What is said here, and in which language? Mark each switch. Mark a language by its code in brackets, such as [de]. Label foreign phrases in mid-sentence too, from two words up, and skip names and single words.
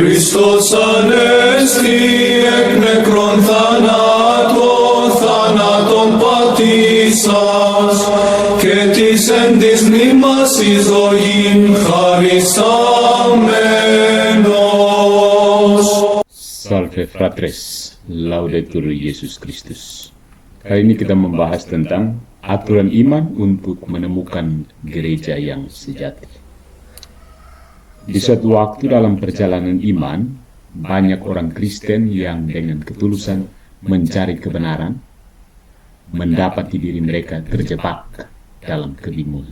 [el] Χριστός ανέστη εκ νεκρών θάνατον πατήσας και της εν της μνήμας εις ζωήν χαρισάμενος. [la] Salve fratres, Laudetur Yesus Kristus. [id] Kali ini kita membahas tentang aturan iman untuk menemukan gereja yang sejati. Di suatu waktu dalam perjalanan iman, banyak orang Kristen yang dengan ketulusan mencari kebenaran, mendapati diri mereka terjebak dalam kebingungan.